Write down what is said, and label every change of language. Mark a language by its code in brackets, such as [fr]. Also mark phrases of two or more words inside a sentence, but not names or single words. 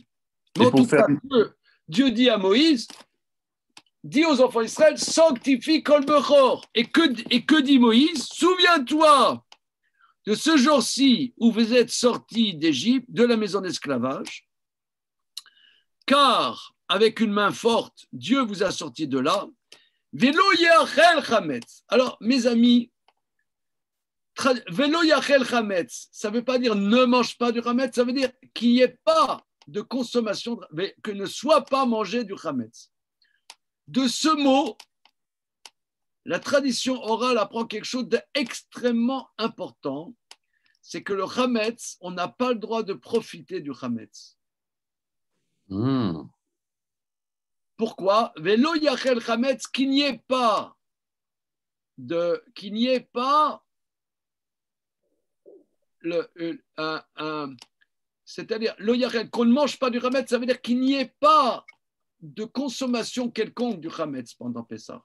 [fr] Mais en tout cas, Dieu dit à Moïse, dit aux enfants d'Israël, sanctifie [he] כל בכור. [fr] Et que dit Moïse? Souviens-toi de ce jour-ci où vous êtes sortis d'Égypte, de la maison d'esclavage, car avec une main forte, Dieu vous a sortis de là. [he] ולא יאכל חמץ. [fr] Alors, mes amis, [he] ולא יאכל חמץ, [fr] ça ne veut pas dire ne mange pas du chametz, ça veut dire qu'il n'y ait pas de consommation, que ne soit pas mangé du chametz. De ce mot, la tradition orale apprend quelque chose d'extrêmement important, c'est que le chametz, on n'a pas le droit de profiter du chametz. Pourquoi? [he] ולא יאכל חמץ, [fr] qu'il n'y ait pas c'est-à-dire [he] לא יאכל, [fr] qu'on ne mange pas du chametz, ça veut dire qu'il n'y ait pas de consommation quelconque du chametz pendant Pessah.